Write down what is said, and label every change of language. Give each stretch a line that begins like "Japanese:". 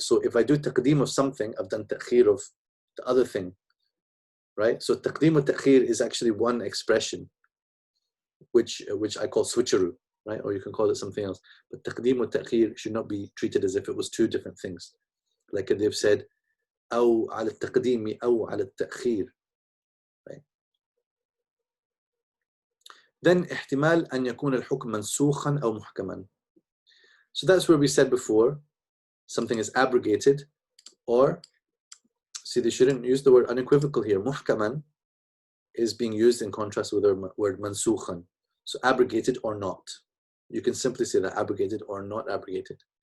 English: So if I do taqdeem of something, I've done ta'khir of the other thing, right? So taqdeem wa ta'khir is actually one expression, which I call switcheroo, right? Or you can call it something else. But taqdeem wa ta'khir should not be treated as if it was two different things. Like they've said,
Arabic: أو على التقديم أو على التأخير.
English: Right?
Arabic: Then احتمال أن يكون الحكم منسوخا أو محكما.
English: So that's where we said before, something is abrogated, or, see, they shouldn't use the word unequivocal here. محكما is being used in contrast with the word mansukhan. So abrogated or not. You can simply say that, abrogated or not abrogated.